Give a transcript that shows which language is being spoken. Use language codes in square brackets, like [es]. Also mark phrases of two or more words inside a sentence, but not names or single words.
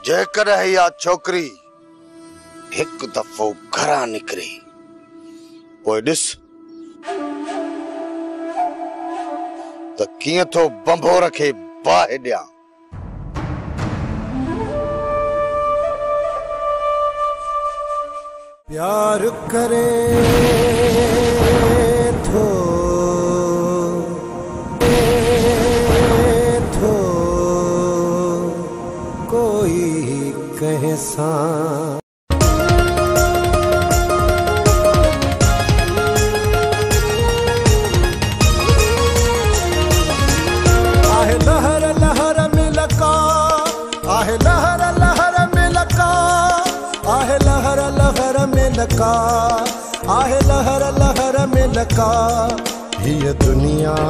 [sd] जेकॾहिं इहा छोकिरी हिकु दफ़ो घरां निकिरे पोइ ॾिस त कीअं थो बंभोर खे बाहि ॾियां। प्यार करे थो कोई कहे सा आहे लहर लहर में लका, आहे लहर लहर में लका, आहे लहर लहर में लका, आहे लहर लहर में लका।